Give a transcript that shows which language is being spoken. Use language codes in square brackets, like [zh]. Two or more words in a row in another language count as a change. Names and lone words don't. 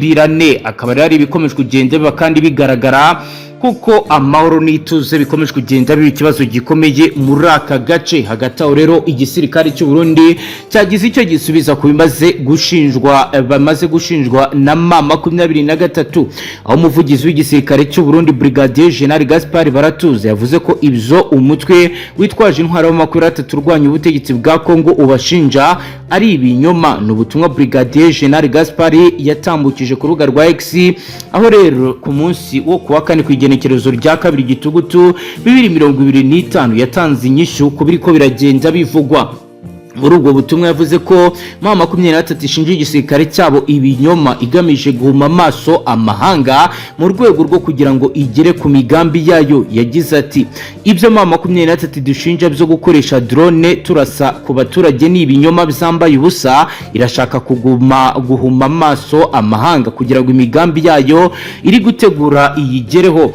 [rn] Akaba ari ibikomeje kugenda kandi bigaragara kuko amahoro n'ituze bikomeje kugenda biba ikibazo gikomeye muri aka gace. Hagati aho rero igisirikare cy'u Burundi cyagize icyo gisubiza ku bamaze gushinjwa na M23, aho umuvugizi w'igisirikare cy'u Burundi Brigadier General Gaspard Baratuze yavuze ko ibyo umutwe witwaje intwaro w'Amakuru urwanya ubutegetsi bwa Kongo ubashinja ari ibinyoma. N'ubutumwa Brigadier General Gaspard yatambukije ku rubuga rwa X, aho rero ku munsi wo kuwa kane ku igenekerezo rya 2 Gitugutu 2025 yatanze inyishu ku biriko biragenda bivugwa. Muri ubwo butumwa yavuze ko M23 ishinja igisirikare cyabo ibinyoma igamije guhuma amaso amahanga mu rwego rwo kugira ngo igere ku migambi yayo. Yagize ati ibyo M23 dushinja byo gukoresha drone turasa ku baturage ni ibinyoma byambaye ubusa, irashaka guhuma amaso amahanga kugira ngo imigambi yayo iri gutegura iyigereho.